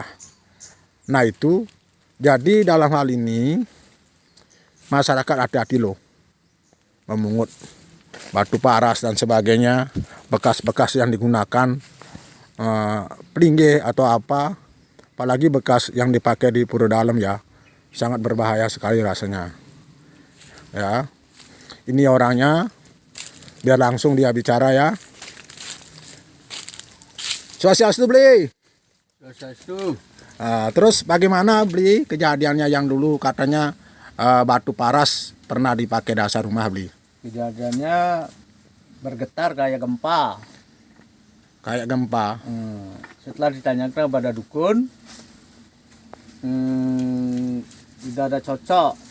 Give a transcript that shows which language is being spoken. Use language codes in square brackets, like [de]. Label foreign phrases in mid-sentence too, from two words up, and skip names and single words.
[id] Nah itu, jadi dalam hal ini masyarakat hati-hati loh memungut batu paras dan sebagainya, bekas-bekas yang digunakan pelinggih atau apa, apalagi bekas yang dipakai di Pura Dalam ya, sangat berbahaya sekali rasanya. Ya, ini orangnya, biar langsung dia bicara ya. [ban] Swastiastu beli. [id] Swastiastu. Terus bagaimana beli kejadiannya yang dulu katanya batu paras pernah dipakai dasar rumah beli? Kejadiannya bergetar kayak gempa. Kayak gempa. Setelah ditanyakan kepada dukun, tidak ada cocok.